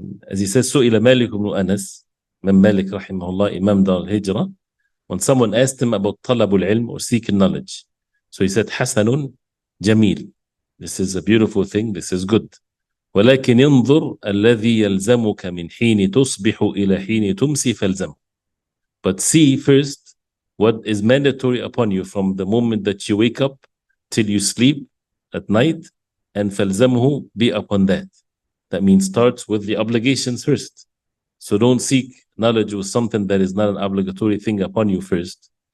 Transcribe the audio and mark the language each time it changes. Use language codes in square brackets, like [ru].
[en] As he says, [ar] سئل مالك بن أنس, [en] Malik rahimahullah, Imam Dar al-Hijrah, when someone asked him about طلب العلم, or seeking knowledge. So he said, [ar] حسن جميل, [en] this is a beautiful thing, this is good. [ar] ولكن انظر الذي يلزمك من حين تصبح إلى حين تمسي فالزمه. [en] But see first what is mandatory upon you from the moment that you wake up till you sleep at night, and فالزمه, be upon that. That means starts with the obligations first. So don't seek knowledge with something that is not an obligatory thing upon you first.